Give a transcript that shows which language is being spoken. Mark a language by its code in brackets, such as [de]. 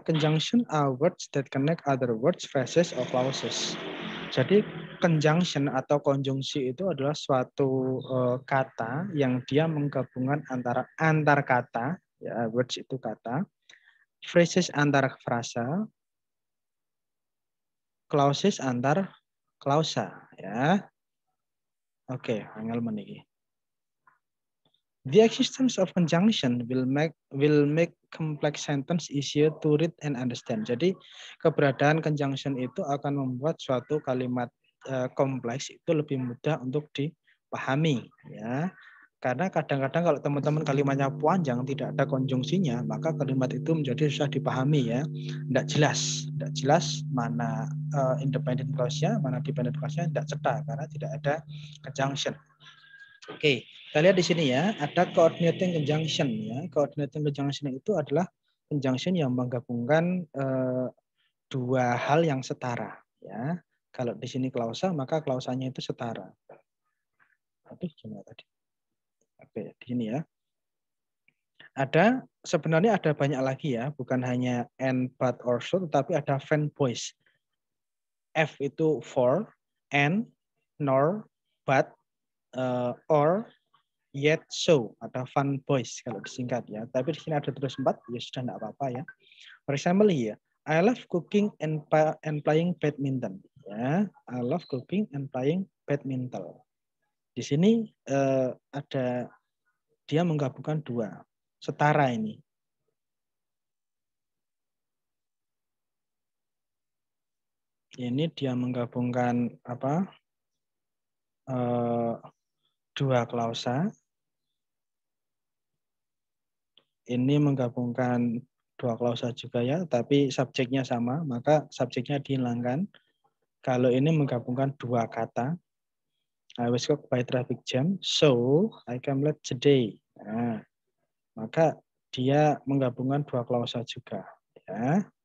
[en] Conjunction are words that connect other words, phrases, or clauses. [id] Jadi conjunction atau konjungsi itu adalah suatu kata yang dia menggabungkan antara antar kata, ya words itu kata, phrases antar frasa, clauses antar klausa, ya. Oke, [jv] angel meniki. [en] The existence of conjunction will make complex sentence easier to read and understand. [id] Jadi keberadaan conjunction itu akan membuat suatu kalimat kompleks itu lebih mudah untuk dipahami, ya. Karena kadang-kadang kalau teman-teman kalimatnya panjang tidak ada konjungsinya, maka kalimat itu menjadi susah dipahami, ya. Tidak jelas mana independent clause-nya, mana dependent clause-nya, tidak cetak karena tidak ada conjunction. Oke, kita lihat di sini ya, ada coordinating conjunction, ya. Coordinating conjunction itu adalah conjunction yang menggabungkan dua hal yang setara, ya. Kalau di sini klausa, maka klausanya itu setara. Aduh, gimana tadi? Oke, di sini ya. Sebenarnya ada banyak lagi ya, bukan hanya and, but, or, so, tetapi ada fan voice. F itu for, and, nor, but, or, yet, so. Ada fun voice kalau disingkat ya. Tapi di sini ada terus 4, ya sudah tidak apa-apa ya. [en] For example here, I love cooking and playing badminton. Ya, I love cooking and playing badminton. [id] Di sini ada dia menggabungkan dua, setara ini. Ini dia menggabungkan apa? Dua klausa. Ini menggabungkan dua klausa juga ya, tapi subjeknya sama, maka subjeknya dihilangkan. Kalau ini menggabungkan dua kata, [en] I was caught by traffic jam, so I came late today. [id] Nah, maka dia menggabungkan dua klausa juga. Ya.